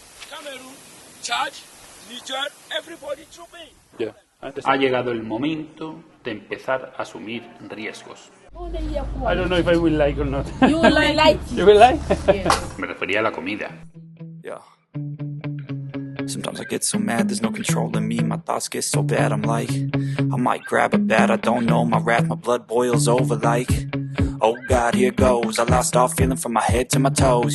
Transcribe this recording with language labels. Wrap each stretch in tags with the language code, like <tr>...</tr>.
<en>Cameroon, Chad, Niger, everybody to me. Yeah.</en> <es>Ha llegado el momento de empezar a asumir riesgos.</es> <en>I don't know if I will like or not. You will like it. You will like? Yes.</en> <es>Me refería a la comida.</es> <en>Yeah. Sometimes I get so mad, there's no controlling me. My thoughts get so bad, I'm like, I might grab a bat, I don't know. My wrath, my blood boils over like, oh God, here goes. I lost all feeling from my head to my toes.</en>